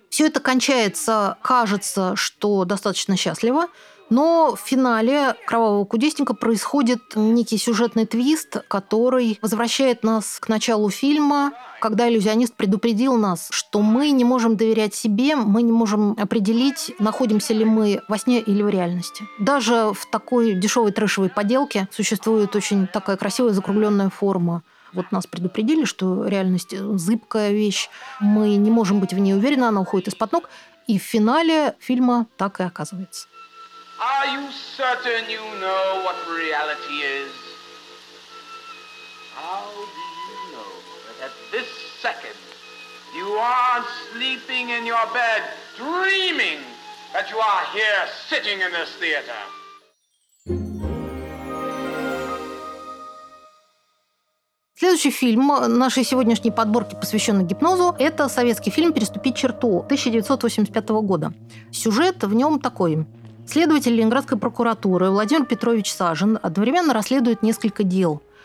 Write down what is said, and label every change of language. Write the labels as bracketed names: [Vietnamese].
[Russian] Все это кончается, кажется, что достаточно счастливо, но в финале «Кровавого кудесника» происходит некий сюжетный твист, который возвращает нас к началу фильма, когда иллюзионист предупредил нас, что мы не можем доверять себе, мы не можем определить, находимся ли мы во сне или в реальности. Даже в такой дешевой трэшевой поделке существует очень такая красивая закругленная форма. Вот нас предупредили, что реальность – зыбкая вещь, мы не можем быть в ней уверены, она уходит из-под ног. И в финале фильма так и оказывается. [English] Are you certain you know what reality is? How do you know that at this second you aren't sleeping in your bed, dreaming that you are here sitting in this theater? [Russian] Следующий фильм нашей сегодняшней подборки, посвященный гипнозу, это советский фильм «Переступить черту» 1985 года. Сюжет в нем такой. Следователь Ленинградской прокуратуры Владимир Петрович Сажин одновременно расследует несколько дел.